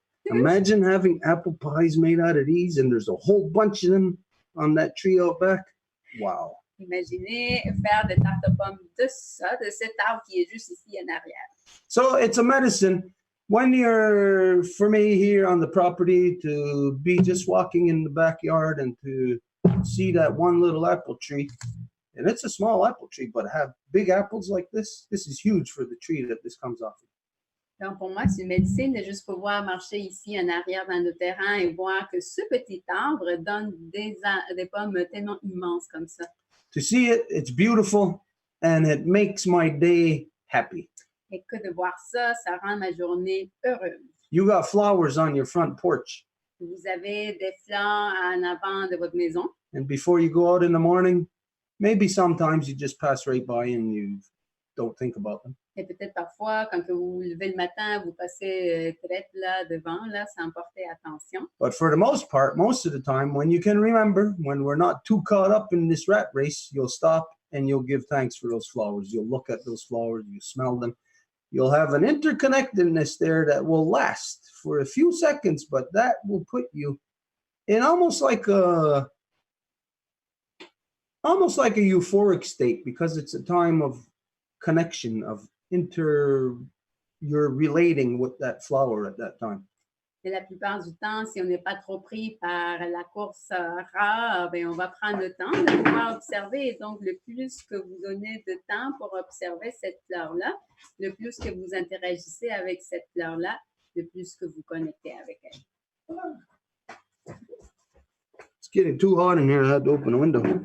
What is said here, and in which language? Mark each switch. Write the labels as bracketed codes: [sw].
[en] Imagine having apple pies made out of these, and there's a whole bunch of them on that tree out back. Wow. [fr] Imaginez faire des tartes aux pommes de ça, de cet arbre qui est juste ici en arrière. [en] So it's a medicine. When you're, for me here on the property, to be just walking in the backyard and to see that one little apple tree, and it's a small apple tree, but have big apples like this is huge for the tree that this comes off of. [fr] Donc, pour moi, c'est une médecine de juste pouvoir marcher ici en arrière dans nos terrains et voir que ce petit arbre donne des pommes tellement immenses comme ça. [en] To see it, it's beautiful, and it makes my day happy. [fr] Et que de voir ça, ça rend ma journée heureuse. [en] You got flowers on your front porch, [fr] Vous avez des fleurs en avant de votre maison. [en] and before you go out in the morning, maybe sometimes you just pass right by and you don't think about them. [fr] Et peut-être parfois, quand que vous vous levez le matin, vous passez peut-être là devant, là, sans porter attention. [en] But for the most part, most of the time, when you can remember, when we're not too caught up in this rat race, you'll stop and you'll give thanks for those flowers. You'll look at those flowers, you smell them. You'll have an interconnectedness there that will last for a few seconds, but that will put you in almost like a euphoric state, because it's a time of connection, of you're relating with that flower at that time. [fr] Et la plupart du temps, si on n'est pas trop pris par la course rare, ben on va prendre le temps de pouvoir observer. Et donc, le plus que vous donnez de temps pour observer cette fleur-là, le plus que vous interagissez avec cette fleur-là, le plus que vous connectez avec elle. [en] It's getting too hot in here. I had to open the window.